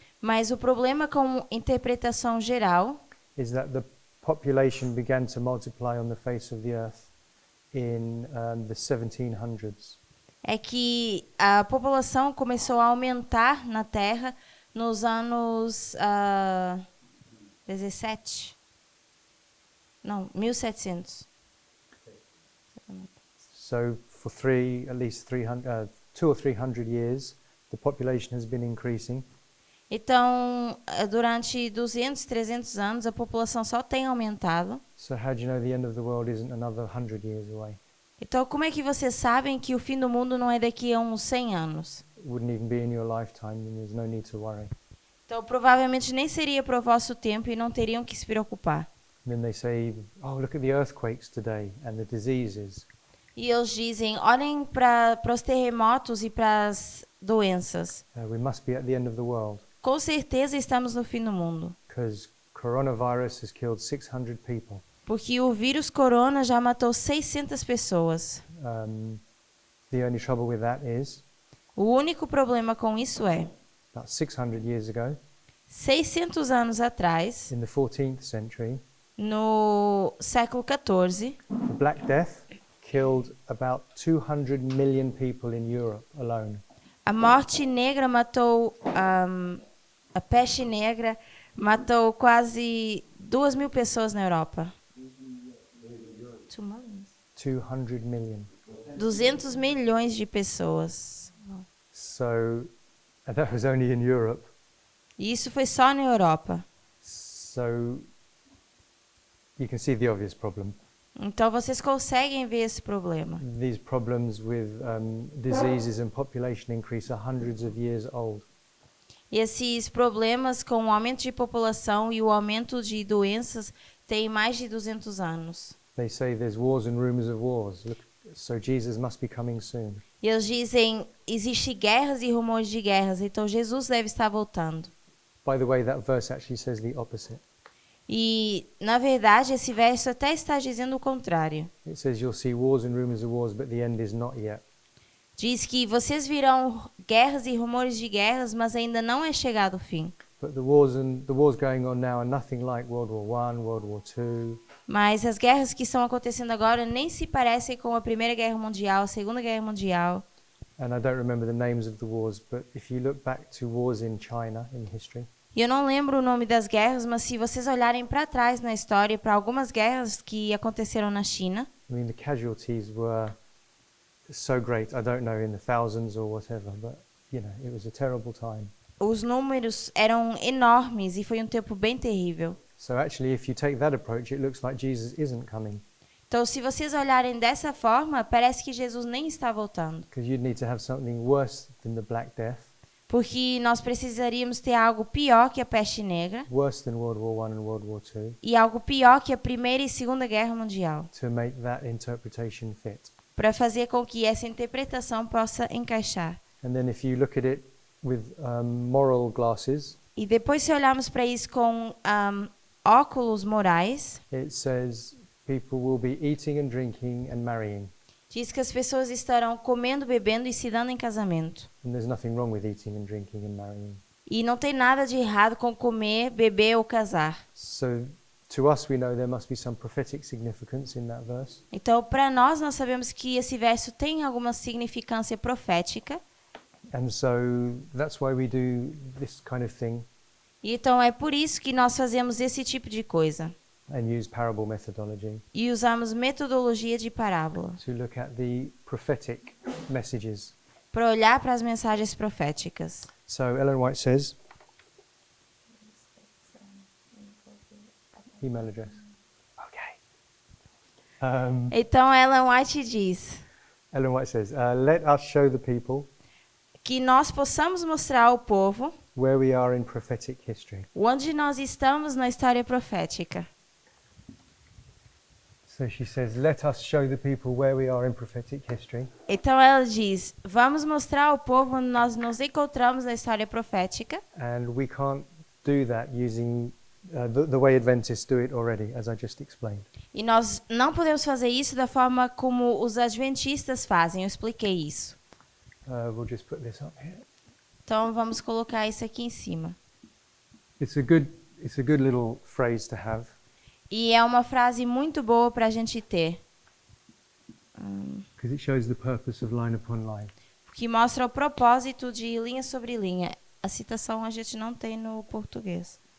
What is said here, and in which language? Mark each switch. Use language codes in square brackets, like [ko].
[pt] Mas o problema com interpretação geral [en] is that the population began to multiply on the face of the earth in the 1700s. [pt] é que a população começou a aumentar na Terra nos anos 1700. [en] So for at least 200 or 300 years, the population has been increasing. [pt] Então, durante 200, 300 anos, a população só tem aumentado. [en] So how do you know the end of the world isn't another 100 years away? [pt] Então, como é que vocês sabem que o fim do mundo não é daqui a uns 100 anos? [en] It wouldn't even be in your lifetime, and there's no need to worry. [pt] Então, provavelmente nem seria para o vosso tempo e não teriam que se preocupar. [en] And then they say, oh, look at the earthquakes today and the diseases. [pt] E eles dizem, olhem para os terremotos e para as doenças. [en] We must be at the end of the world [pt] Com certeza estamos no fim do mundo. [en] because coronavirus has killed 600 people. [pt] Porque o vírus corona já matou 600 pessoas. [en] The only trouble with that is, [pt] O único problema com isso é, [en] about 600 years ago, [pt] 600 anos atrás, [en] in the 14th century, [pt] no século XIV, [en] the Black Death killed about 200 million people in Europe alone. [pt] a morte negra matou, a peste negra matou quase 2.000 pessoas na Europa. [en] 200 million. [pt] 200 milhões de pessoas. [en] So, and that was only in Europe. [pt] E isso foi só na Europa. [en] So, you can see the obvious problem. [pt] Então vocês conseguem ver esse problema. [en] These problems with diseases and population increase are hundreds of years old. [pt] E esses problemas com o aumento de população e o aumento de doenças têm mais de 200 anos. [en] They say there's wars and rumors of wars. Look, so Jesus must be coming soon. [pt] E eles dizem, existe guerras e rumores de guerras, então Jesus deve estar voltando. [en] By the way, that verse actually says the opposite. [pt] E, na verdade, esse verso até está dizendo o contrário. [en] It says you'll see wars and rumors of wars, but the end is not yet. [pt] Diz que vocês virão guerras e rumores de guerras, mas ainda não é chegado o fim. [en] But the wars going on now are nothing like World War I, World War II. [pt] Mas as guerras que estão acontecendo agora nem se parecem com a Primeira Guerra Mundial, a Segunda Guerra Mundial. [en] And I don't remember the names of the wars, but if you look back to wars in China in history, [pt] E eu não lembro o nome das guerras, mas se vocês olharem para trás na história, para algumas guerras que aconteceram na China, [en] I mean, the casualties were so great. I don't know in the thousands or whatever, but you know, it was a terrible time. [pt] os números eram enormes e foi um tempo bem terrível. [en] So actually, if you take that approach, it looks like Jesus isn't coming. [pt] Então, se vocês olharem dessa forma, parece que Jesus nem está voltando. [en] Because you'd need to have something worse than the Black Death, [pt] Porque nós precisaríamos ter algo pior que a peste negra [en] worse than World War I and World War II, [pt] e algo pior que a Primeira e Segunda Guerra Mundial, [en] to make that interpretation fit. [pt] para fazer com que essa interpretação possa encaixar. [en] And then if you look at it with moral glasses, [pt] E depois, se olharmos para isso com óculos morais, [en] it says people will be eating and drinking and marrying. [pt] diz que as pessoas estarão comendo, bebendo e se dando em casamento. [en] And there's nothing wrong with eating and drinking and marrying. [pt] E não tem nada de errado com comer, beber ou casar. [en] So to us, we know there must be some prophetic significance in that verse. [pt] Então, para nós sabemos que esse verso tem alguma significância profética. [en] And so that's why we do this kind of thing [pt] E então, é por isso que nós fazemos esse tipo de coisa. [en] and use parable methodology [pt] E usamos metodologia de parábola [en] to look at the prophetic messages. [pt] para olhar para as mensagens proféticas. [en] So Ellen White says, email address. Okay. [pt] Então, Ellen White diz [en] Ellen White says, let us show the people [pt] que nós possamos mostrar ao povo [en] where we are in prophetic history. [pt] onde nós estamos na história profética. [en] So she says, let us show the people where we are in prophetic history. [pt] Então ela diz: vamos mostrar ao povo onde nós nos encontramos na história profética. [en] And we can't do that using the way Adventists do it already, as I just explained. [pt] E nós não podemos fazer isso da forma como os adventistas fazem. Eu expliquei isso. [en] We'll just put this up here. [pt] Então vamos colocar isso aqui em cima. [en] It's a good little phrase to have. [pt] E é uma frase muito boa para a gente ter, [en] Because it shows the purpose of line upon line. [pt] que mostra o propósito de linha sobre linha. A citação a gente não tem no português.